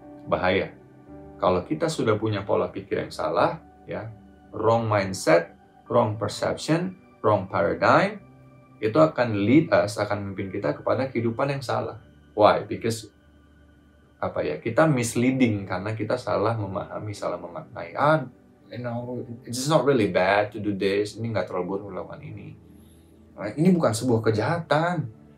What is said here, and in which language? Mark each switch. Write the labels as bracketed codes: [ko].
[id] Bahaya. Kalau kita sudah punya pola pikir yang salah, ya, [en] wrong mindset, wrong perception, wrong paradigm, [id] itu akan akan memimpin kita kepada kehidupan yang salah. [en] Why? Because [id] kita misleading karena kita salah memahami, salah memaknai. [en] It's not really bad to do this. [id] Ini nggak terlalu buruk melakukan ini. Ini bukan sebuah kejahatan.